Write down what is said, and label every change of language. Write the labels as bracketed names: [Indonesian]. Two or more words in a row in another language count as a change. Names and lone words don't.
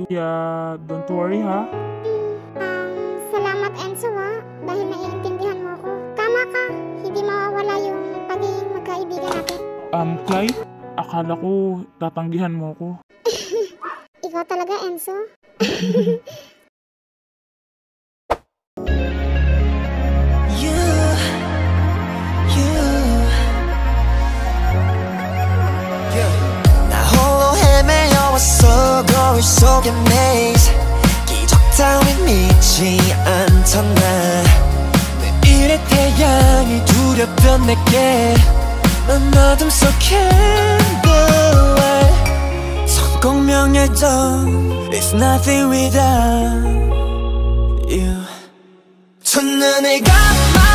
[Filipino] Kaya, [English] don't worry [Filipino] ha. Salamat Enzo ha, dahil naiintindihan mo ako. Tama ka, hindi mawawala yung pagiging magkaibigan natin. Clay, akala ko tatanggihan mo ko. Ikaw talaga, Enzo. [Korean] 나 홀로 헤매어왔어 거울 속의 maze 기적 따윈 믿지 않던 나 내일의 태양이 두렵던 내게 난 어둠 속 candlelight 성공 명예도 [English] It's nothing without you [Korean] 첫눈에 감